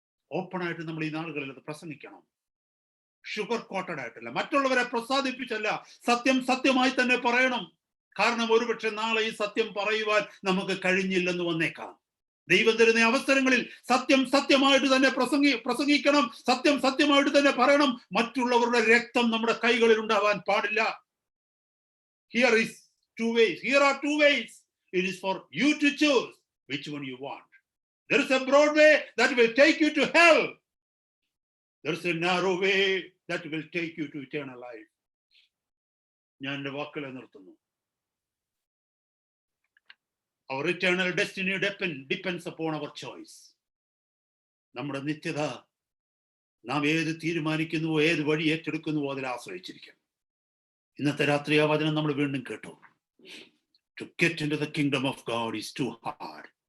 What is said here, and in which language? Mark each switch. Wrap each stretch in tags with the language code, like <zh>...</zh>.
<ml>Open ആയിട്ട് നമ്മൾ ഈ നാളുകളിൽ അത് പ്രസംഗിക്കണം. ഷുഗർ കോട്ടഡ് ആയിട്ടല്ല, മറ്റുള്ളവരെ പ്രസാദിപ്പിച്ചല്ല, സത്യം സത്യമായി തന്നെ പറയണം. കാരണം ഒരുപക്ഷെ നാളെ ഈ സത്യം പറയുവാൻ നമുക്ക് കഴിഞ്ഞില്ലെന്ന് വന്നേക്കാം. ദൈവം തരുന്ന അവസരങ്ങളിൽ സത്യം സത്യമായിട്ട് തന്നെ പ്രസംഗിക്കണം, സത്യം സത്യമായിട്ട് തന്നെ പറയണം. മറ്റുള്ളവരുടെ രക്തം നമ്മുടെ കൈകളിൽ ഉണ്ടാവാൻ പാടില്ല.</ml> <en>Here is 2 ways. Here are 2 ways. It is for you to choose which one you want. There is a broad way that will take you to hell. There is a narrow way that will take you to eternal life.</en> <ml>ഞാൻ എൻ്റെ വാക്കുകളെ നിർത്തുന്നു.</ml> <en>Our eternal destiny depends upon our choice.</en> <ml>നമ്മുടെ നിത്യത നാം ഏത് തീരുമാനിക്കുന്നുവോ, ഏത് വഴി ഏറ്റെടുക്കുന്നുവോ അതിൽ ആശ്രയിച്ചിരിക്കും. ഇന്നത്തെ രാത്രി ആ വചനം നമ്മൾ വീണ്ടും കേട്ടു.</ml> <en>To get into the kingdom of God is too hard.</en>